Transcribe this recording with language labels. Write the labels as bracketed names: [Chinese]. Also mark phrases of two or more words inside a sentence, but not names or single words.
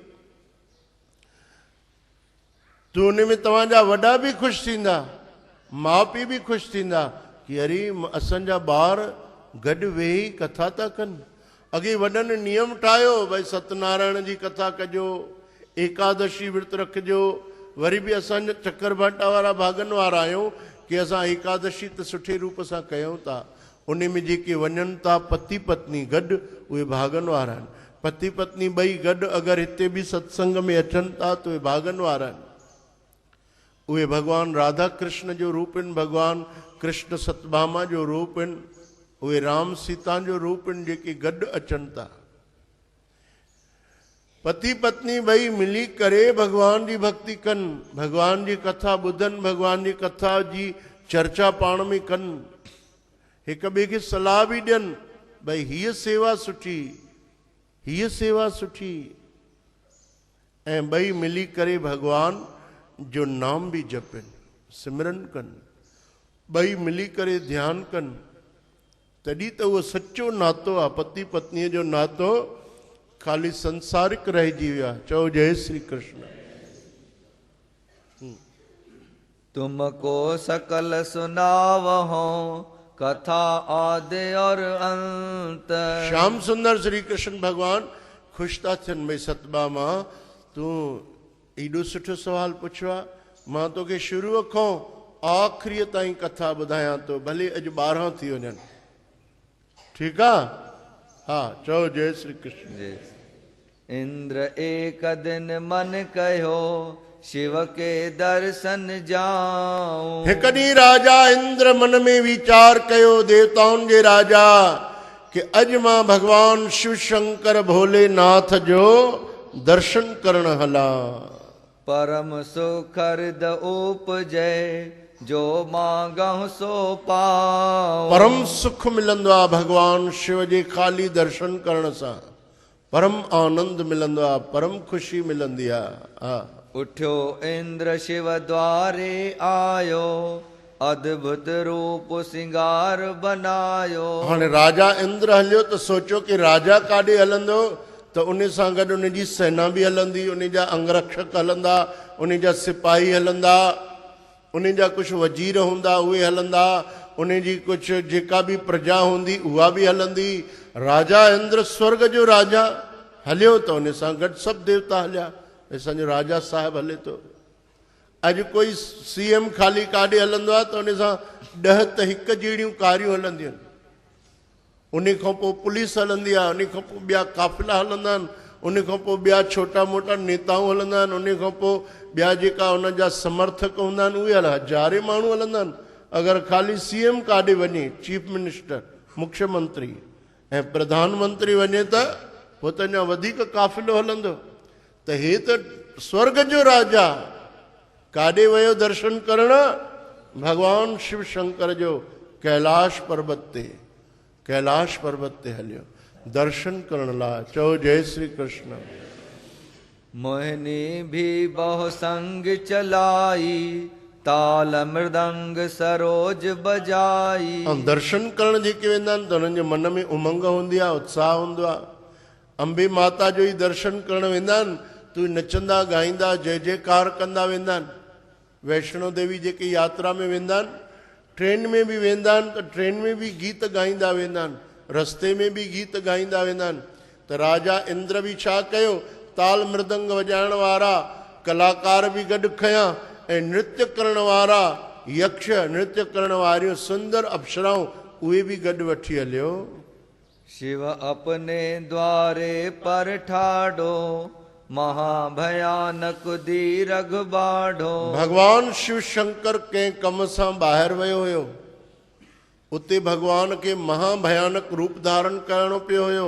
[Sindhi] तो उन में तव्हांजा वॾा बि ख़ुशि थींदा, माउ पीउ बि ख़ुशि थींदा कि अरे असांजा ॿार गॾु वेही कथा था कनि। अॻे वॾनि नियम ठाहियो, भई सत्यनारायण जी कथा कजो, एकादशी विर्त रखिजो। वरी बि असां चकर भाटा वारा भागनि वारा आहियूं कि असां एकादशी त सुठे रूप सां कयूं था। उन में जेके वञनि था पति पत्नी गॾु, उहे भागनि वारा आहिनि। पति पत्नी ॿई गॾु अगरि हिते बि सत्संग में अचनि था त उहे भागनि वारा आहिनि। उहे भगवान राधा कृष्ण जो रूप आहिनि, भगवान कृष्ण सतभामा जो रूप आहिनि, उहे राम सीता जो रूप आहिनि जेके गॾु अचनि था। पति पत्नी ॿई मिली करे भगवान जी भक्ति कनि, भगवान जी कथा ॿुधनि, भगवान जी कथा जी चर्चा पाण में कनि, हिक ॿिए खे सलाह बि ॾियनि, भई हीअ सेवा सुठी, हीअ सेवा सुठी। ऐं ॿई मिली करे भगवान जो नाम बि जपनि, सिमरन कनि, ॿई मिली करे ध्यानु कनि। तॾहिं त उहो सच्चो नातो आहे। पति पत्नीअ जो नातो खाली संसारिक रहिजी वियो आहे। चओ जय श्री कृष्ण। [Hindi] तुमको सकल सुनावहो कथा आदि और अंत। [Sindhi] श्याम सुंदर श्री कृष्ण भगवान ख़ुशि था थियनि। भई सतभामा, तूं एॾो सुठो सवाल पुछियो आहे, मां तोखे शुरूअ खां आख़िरीअ ताईं कथा ॿुधायां थो, भले अॼु 12 थी वञनि। ठीकु आहे? हा, चओ जय श्री कृष्ण। [Hindi] इंद्र एक दिन मन कहो शिव के दर्शन जाऊं। [Sindhi] हिकु ॾींहुं राजा इंद्र मन में वीचार कयो, देवताउनि जे राजा, कि अॼु मां भगवान शिव शंकर भोलेनाथ जो दर्शन करण हला। [Hindi] परम सुखर्द उपजय जो मांगहु सो पाऊं। [Sindhi] परम सुख मिलंदो आहे भगवान शिव जे खाली दर्शन करण सां। परम आनंद मिलंदो आहे, परम ख़ुशी मिलंदी आहे। हा। [Hindi] उठ्यो इंद्र शिव द्वारे आयो, अद्भुत रूप सिंगार बनायो। [Sindhi] हाणे राजा इंद्र हलियो त सोचो कि राजा काॾे हलंदो त उन सां गॾु उन जी सेना बि हलंदी, उन जा अंगरक्षक हलंदा, उन जा सिपाही हलंदा, उन जा कुझु वज़ीर हूंदा उहे हलंदा, उन जी कुझु जेका बि प्रजा हूंदी उहा बि हलंदी। राजा इंद्र स्वर्ग जो राजा हलियो त उन सां गॾु सभु देवता हलिया। असांजो राजा साहिबु हले थो। अॼु कोई CM खाली काॾे हलंदो आहे त उन सां 10 त हिकु जहिड़ियूं कारियूं हलंदियूं आहिनि। उन खां पोइ पुलिस हलंदी आहे, उन खां पोइ ॿिया काफ़िला हलंदा आहिनि, उन खां पोइ ॿिया छोटा मोटा नेताऊं हलंदा आहिनि, उन खां पोइ ॿिया जेका उन जा समर्थक हूंदा आहिनि उहे हज़ारे माण्हू हलंदा आहिनि। अगरि ख़ाली CM काॾे वञे, [English] chief minister, [Sindhi] मुख्यमंत्री ऐं प्रधानमंत्री वञे त पोइ त अञा वधीक काफ़िलो हलंदो। त हे त स्वर्ग जो राजा काॾे वियो दर्शन करण? भगवान शिव शंकर जो कैलाश पर्वत ते हलियो दर्शन करण लाइ। चओ जय श्री कृष्ण। [Hindi] मोहिनी भी बहु संग चलाई, ताल मृदंग सरोज बजाई। [Sindhi] ऐं दर्शन करण जेके वेंदा आहिनि त हुननि जे मन में उमंग हूंदी आहे, उत्साह हूंदो आहे। अंबे माता जो ई दर्शन करण वेंदा आहिनि तू नचंदा ॻाईंदा जय जयकार कंदा वेंदा आहिनि। वैष्णो देवी जेके यात्रा में वेंदा आहिनि, ट्रेन में बि वेंदा आहिनि त ट्रेन में बि गीत ॻाईंदा वेंदा आहिनि, रस्ते में बि गीत ॻाईंदा वेंदा आहिनि। त राजा इंद्र बि छा कयो, ताल मृदंग वॼाइण वारा कलाकार बि गॾु खयां ऐं नृत्य करण वारा यक्ष, नृत्य करण वारियूं सुंदर अप्सराऊं उहे बि गॾु वठी हलियो। [Hindi] शिव अपने द्वारे पर ठाडो, महाभयानक दीरघ बाढ़ो। [Sindhi] भगवान शिव शंकर कंहिं कम सां ॿाहिरि वियो हुयो, उते भगवान खे महाभयानक रूप धारण करणो पियो हुयो।